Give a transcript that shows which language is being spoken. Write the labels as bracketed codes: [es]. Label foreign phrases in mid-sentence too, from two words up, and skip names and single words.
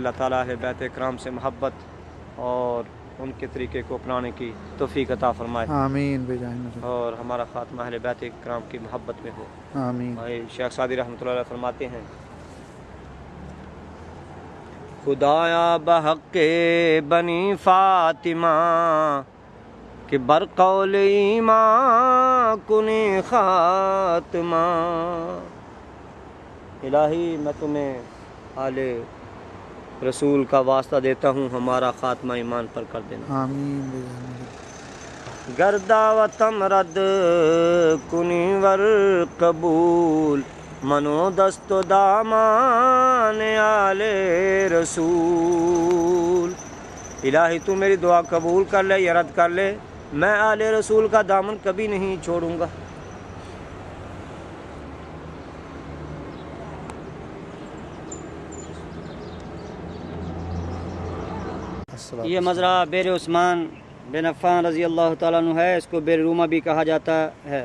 [ur] اللہ تعالیٰ ہے بیت کرام سے محبت اور ان کے طریقے کو اپنانے کی توفیق عطا فرمائے، آمین بجاہ نبی، اور ہمارا خاتمہ اہل بیت کرام کی محبت میں ہو۔ آمین۔ شیخ سعدی رحمۃ اللہ علیہ فرماتے ہیں، [fa] خدایا بحق بنی فاطمہ کہ بر قول ایمان کنی خاتمہ۔ [ur] الہی میں تمہیں آل رسول کا واسطہ دیتا ہوں، ہمارا خاتمہ ایمان پر کر دینا۔ آمین بجاہ نبی، [fa] گردا و تمرد کنی ور قبول، منو دست و دامان آل رسول۔ [ur] الہی تو میری دعا قبول کر لے یا رد کر لے، میں آل رسول کا دامن کبھی نہیں چھوڑوں گا۔ یہ مزرعہ بیر عثمان بن عفان رضی اللہ تعالیٰ عنہ ہے، اس کو بیر روما بھی کہا جاتا ہے۔